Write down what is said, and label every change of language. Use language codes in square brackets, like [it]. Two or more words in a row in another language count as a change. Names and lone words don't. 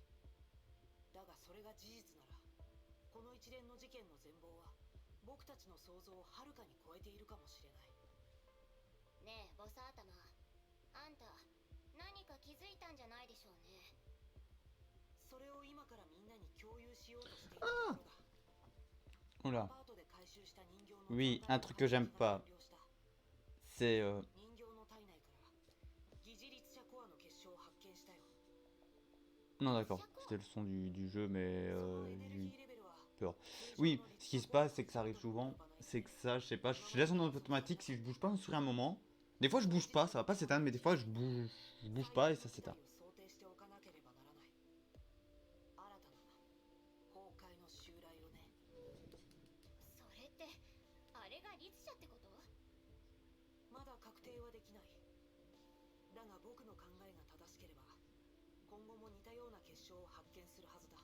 [ja] だがそれが事実ならこの一連の事件の全貌は僕たちの想像をはるかに超えているかもしれない。ねえボサ頭、あんた何か気づいたんじゃないでしょうね。それを今からみんなに共有しようとしているところだ。 [fr] Oula. [ja] アパートで回収した人形の [fr] Oui, un truc que j'aime pas, c'est... [ja] 人形の体内から疑似律者コアの結晶を発見したよ。 [fr] Non d'accord, c'était le son du jeu, mais [ja] そのエ [fr] j'ai [ja] ネル [fr] eu [ja] ギーレベルは [fr] peur. [ja] 通常 [fr] Oui, [ja] の [fr] ce [ja] 律 [fr] qui [ja] 者 [fr] se [ja] コア [fr] passe, c'est que ça arrive souvent, c'est que ça, je sais pas, je laisse en automatique si je bouge pas sur un moment. Des fois je bouge pas, ça va pas s'éteindre, mais des fois je bouge pas et ça s'éteint. [ja] 想定しておかなければならない。新たな崩壊の襲来をね。それってあれが律者ってこと？まだ確定はできない。だが僕の考えが正しければ今後も似たような結晶を発見するはずだ。